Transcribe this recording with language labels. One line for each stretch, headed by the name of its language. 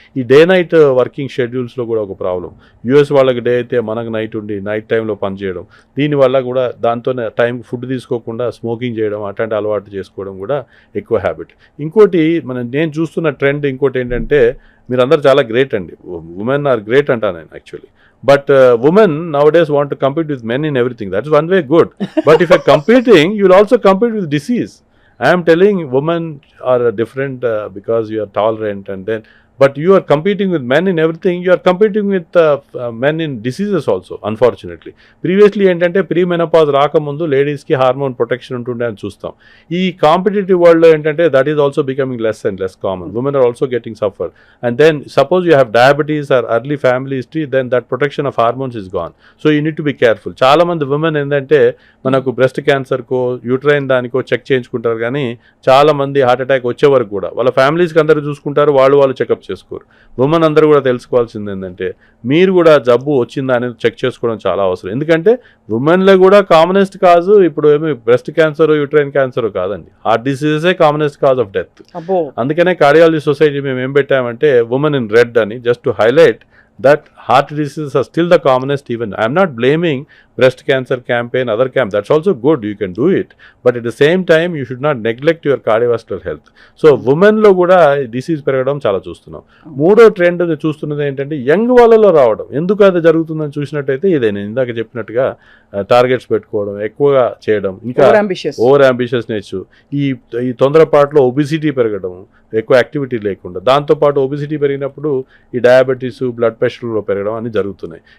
Telugu: ఈ day night working షెడ్యూల్స్లో కూడా ఒక ప్రాబ్లం. యూఎస్ వాళ్ళకి డే అయితే మనకు నైట్ ఉండి నైట్ టైంలో పనిచేయడం, దీనివల్ల కూడా దాంతోనే టైంకి ఫుడ్ తీసుకోకుండా స్మోకింగ్ చేయడం, అట్లాంటి అలవాటు చేసుకోవడం కూడా ఎక్కువ హ్యాబిట్. ఇంకోటి నేను చూస్తున్న ట్రెండ్ ఇంకోటి ఏంటంటే మీరందరూ చాలా గ్రేట్ అండి,
English: women are great
Telugu: అంటా నేను actually.
English: But women nowadays want to compete with men in everything. That's one way good. But if you're competing, you'll also compete with disease. I am telling women are different because you are tolerant and then, but you are competing with men in everything, you are competing with men in diseases also unfortunately.
Telugu: Previously ఏంటంటే pre menopause రాకముందు లేడీస్కి hormone protection ఉంటుండే అని చూస్తాం. ఈ competitive వరల్డ్లో ఏంటంటే
English: That is also becoming less and less common. Women are also getting suffer. And then suppose you have diabetes or early family history, then that protection of hormones is gone. So you need to be careful.
Telugu: చాలా మంది women ఏంటంటే మనకు breast క్యాన్సర్కో uterine దానికో check చేయించుకుంటారు, కానీ చాలా మంది heart attack వచ్చే వరకు కూడా వాళ్ళ ఫ్యామిలీస్కి అందరూ చూసుకుంటారు, వాళ్ళు చెకప్ చేసుకోరు. ఉమెన్ అందరూ కూడా తెలుసుకోవాల్సింది ఏంటంటే మీరు కూడా జబ్బు వచ్చిందా అనేది చెక్ చేసుకోవడం చాలా అవసరం. ఎందుకంటే ఉమెన్లో కూడా కామనెస్ట్ కాజు ఇప్పుడు ఏమి బ్రెస్ట్ క్యాన్సర్ యూట్రైన్ క్యాన్సర్ కాదండి, heart డిసీజెసే
English: Commonest cause of death.
Telugu: అందుకనే కార్డియాలజీ సొసైటీ మేము ఏం పెట్టామంటే ఉమెన్ ఇన్ రెడ్ అని,
English: Just to highlight that heart diseases are still the commonest. Even I am not blaming breast cancer campaign, other camp, that's also good, you can do it, but at the same time you should not neglect your cardiovascular health.
Telugu: So women లో కూడా disease పెరగడం చాలా చూస్తున్నాం. మూడో trend చూస్తున్నది ఏంటంటే young వాళ్ళలో రావడం. ఎందుకు అది జరుగుతుందని చూసినట్టయితే ఇదే నేను ఇందాక చెప్పినట్టుగా టార్గెట్స్ పెట్టుకోవడం, ఎక్కువగా చేయడం, ఇంకా ఓవర్ అంబిషియస్నెస్, ఈ తొందరపాటులో ఒబిసిటీ పెరగడం, ఎక్కువ యాక్టివిటీ లేకుండా, దాంతోపాటు ఒబిసిటీ పెరిగినప్పుడు ఈ డయాబెటీస్, బ్లడ్ ప్రెషర్లో పెరగడం అన్ని జరుగుతున్నాయి.